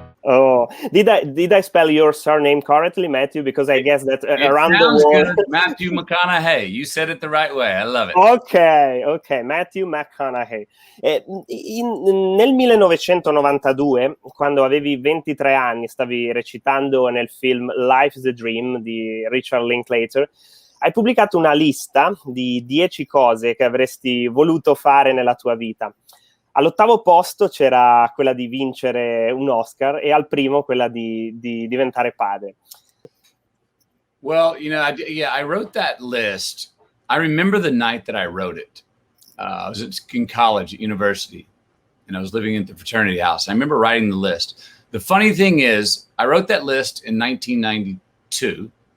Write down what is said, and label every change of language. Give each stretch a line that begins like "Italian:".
English: Oh, did I spell your surname correctly, Matthew? Because I guess that around the world, good. Matthew McConaughey. You said it the right way. I love it. Ok, Matthew McConaughey.
Italian: Nel 1992, quando avevi 23 anni, stavi recitando nel film Life's a Dream di Richard Linklater. Hai pubblicato una lista di 10 cose che avresti voluto fare nella tua vita. All'8° posto c'era quella di vincere un Oscar e al primo quella di diventare padre.
English: Well, I wrote that list. I remember the night that I wrote it. I was in college at university, and I was living in the fraternity house. I remember writing the list. The funny thing is, I wrote that list in 1992.